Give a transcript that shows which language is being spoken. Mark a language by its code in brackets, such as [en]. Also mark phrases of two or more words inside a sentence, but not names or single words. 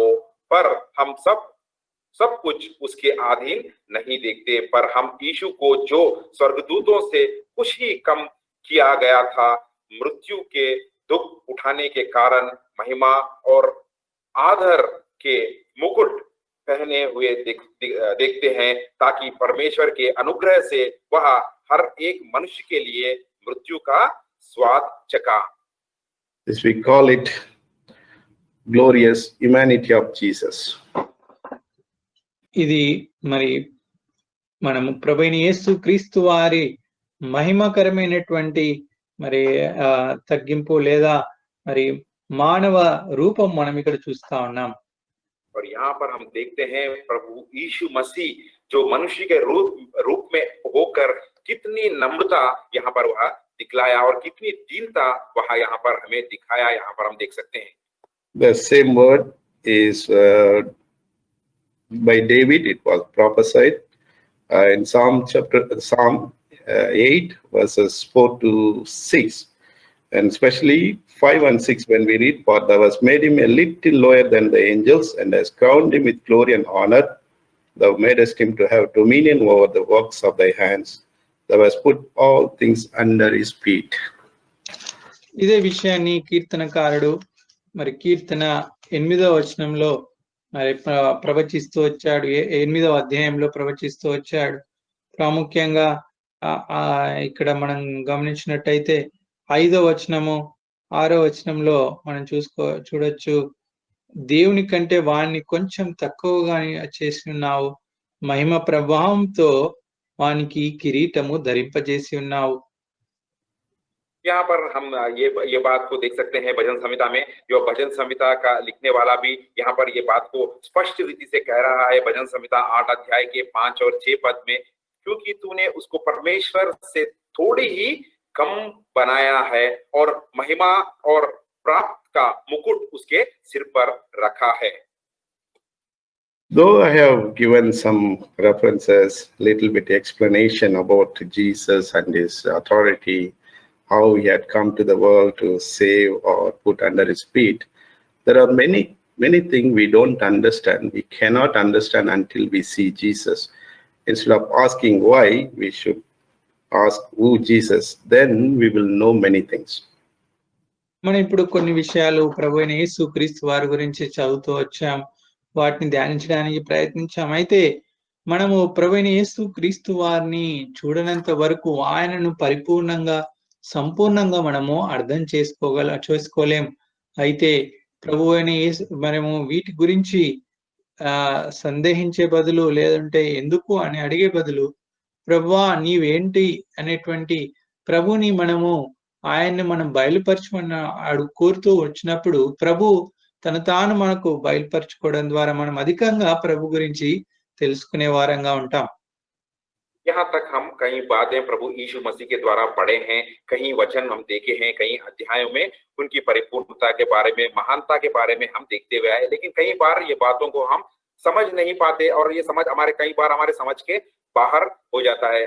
[hi] पर हम सब कुछ उसके अधीन नहीं देखते, पर हम यीशु को जो स्वर्गदूतों से कुछ ही कम किया गया था, मृत्यु के दुख उठाने के कारण महिमा और आदर के मुकुट पहने हुए देखते हैं, ताकि परमेश्वर के अनुग्रह से वह हर एक मनुष्य के लिए मृत्यु का स्वाद चखा. [en] This we call it glorious humanity of Jesus. [te] ఇది మరి మనము ప్రభువైన యేసు క్రీస్తు వారి మహిమకరమైనటువంటి మరి తగ్గింపు లేదా మరి మానవ రూపం మనం ఇక్కడ చూస్తా ఉన్నాం. [hi] और यहाँ पर हम देखते हैं प्रभु यीशु मसीह जो मनुष्य के रूप में होकर कितनी नम्रता यहाँ पर वह दिखलाया और कितनी दीनता वह यहाँ पर हमें दिखाया, यहाँ पर हम देख सकते हैं. [en] The same word is by David. It was prophesied in Psalm 8 verses 4-6, and especially 5 and 6 when we read, for thou hast made him a little lower than the angels, and hast crowned him with glory and honor. Thou madest him to have dominion over the works of thy hands. Thou hast put all things under his feet. [te] ఇదే విషయాన్ని కీర్తనకారుడు మరి కీర్తన 8వ వచనంలో మరి ప్రవచిస్తూ వచ్చాడు. 8వ అధ్యాయంలో ప్రవచిస్తూ వచ్చాడు. ప్రాముఖ్యంగా ఇక్కడ మనం గమనించినట్టయితే 5వ వచనము 6వ వచనంలో మనం చూడొచ్చు, దేవుని కంటే వాణ్ణి కొంచెం తక్కువగా చేసి ఉన్నావు, మహిమ ప్రభావంతో వానికి కిరీటము ధరింపజేసి ఉన్నావు. [hi] यहाँ पर हम ये बात को देख सकते हैं भजन संहिता में, जो भजन संहिता का लिखने वाला भी यहाँ पर ये बात को स्पष्ट रीति से कह रहा है भजन संहिता 8 अध्याय के 5 और 6 पद में, क्योंकि तूने उसको परमेश्वर से थोड़ी ही कम बनाया है और महिमा और प्राप्त का मुकुट उसके सिर पर रखा है। [en] Though I have given some references, little bit explanation about Jesus and his authority, how he had come to the world to save or put under his feet, there are many things we don't understand. We cannot understand until we see Jesus. Instead of asking why, we should ask who Jesus. Then we will know many things. [te] మనం ఇప్పుడు కొన్ని విషయాలు ప్రభువైన యేసుక్రీస్తు వారి గురించి చదువుతూ వచ్చాం, వాటిని ధ్యానించడానికి ప్రయత్నించాం. అయితే మనము ప్రభువైన యేసుక్రీస్తు వారిని చూడనంత వరకు ఆయనను పరిపూర్ణంగా సంపూర్ణంగా మనము అర్థం చేసుకోలేం. అయితే ప్రభువైన యేసు మనము వీటి గురించి సందేహించే బదులు, లేదంటే ఎందుకు అని అడిగే బదులు, ప్రభువా నీవేంటి అనేటువంటి ప్రభుని మనము ఆయన్ని మనం బయలుపరచమని కోరుతూ వచ్చినప్పుడు ప్రభు తను తాను మనకు బయలుపరచుకోవడం ద్వారా మనం అధికంగా ప్రభు గురించి తెలుసుకునే వారంగా ఉంటాం. [hi] यहाँ तक हम कई बातें प्रभु यीशु मसीह के द्वारा पढ़े हैं, कई वचन हम देखे हैं, कई अध्यायों में उनकी परिपूर्णता के बारे में, महानता के बारे में हम देखते हुए आए, लेकिन कई बार ये बातों को हम समझ नहीं पाते और ये समझ कई बार हमारे समझ के बाहर हो जाता है।